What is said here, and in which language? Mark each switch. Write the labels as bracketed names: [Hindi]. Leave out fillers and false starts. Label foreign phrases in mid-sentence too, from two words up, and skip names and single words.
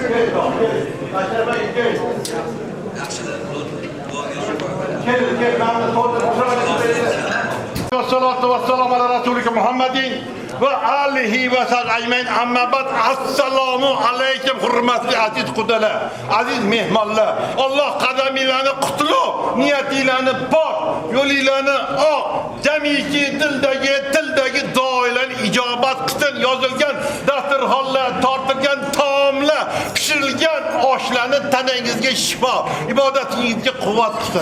[Arabic] والصلاة والسلام على رسولك محمد وآله وصحبه أجمعين. أما بعد السلام عليكم [Uzbek] hurmatli aziz qudalar, aziz mehmonlar. Alloh qadaminglarni qutlu, niyatinglarni pok, yo'linglarni oq, jamiki tildagi duolarni ijobat qilsin. Yozilgan dasturxonlar, tortilgan taomlar, pishirilgan oshlarni tanangizga shifo, ibodatingizga quvvat qilsin.